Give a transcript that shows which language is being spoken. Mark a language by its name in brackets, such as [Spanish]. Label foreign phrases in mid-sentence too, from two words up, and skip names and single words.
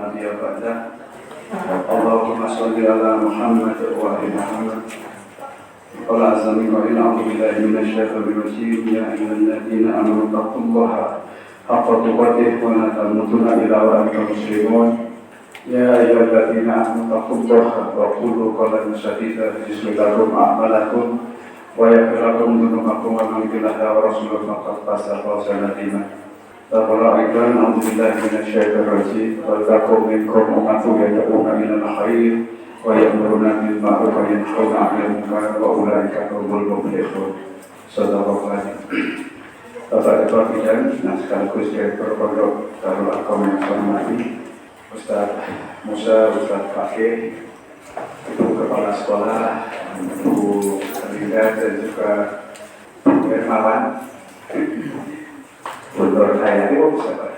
[Arabic] بعده اللهم صل على محمد وآل محمد قال عز من قائل أعوذ بالله من الشيطان الرجيم يا أيها الذين آمنوا اتقوا الله حق تقاته ولا تموتن إلا وأنتم مسلمون يا أيها الذين آمنوا اتقوا الله وقولوا قولا سديدا يصلح لكم أعمالكم ويغفر لكم ذنوبكم ومن يطع الله ورسوله فقد فاز فوزا عظيما. تقوى أيضا أعوذ بالله من الشيطان الرجيم ولكم منكم أمة يدعون إلى الخير ويأمرون بالمعروف وينهون عن المنكر وأولئك هم المفلحون. صدق الله العظيم. [Indonesian] Bapak Ketua Bidang dan sekaligus Direktur Pondok Darul Arqam yang saya hormati, Ustaz Musa, Ustaz Fakih, Ibu Kepala Sekolah, Ibu Linda dan juga Bu Hermawan. Nurul Hayati, oh siapa?